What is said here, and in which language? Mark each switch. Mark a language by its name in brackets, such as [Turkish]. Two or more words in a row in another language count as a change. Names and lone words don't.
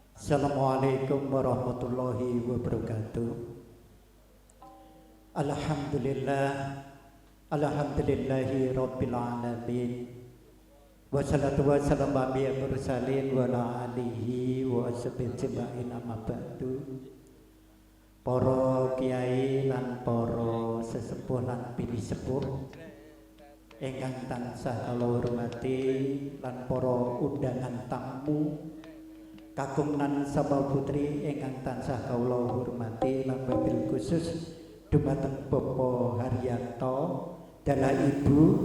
[Arabic] السلام عليكم ورحمة الله وبركاته. الحمد لله رب العالمين. والصلاة والسلام على المرسلين وعلى آله وأصحابه أجمعين أما بعد. [Javanese] Para kiai lan para sesepuh lan pilih sepuh ingkang tansah kula hormati lan para undangan tamu kagungan Sabal Putri ingkang tansah kawula hormati lan [Arabic] وبالخصوص [Javanese] dumateng Bapak Haryanto dalah Ibu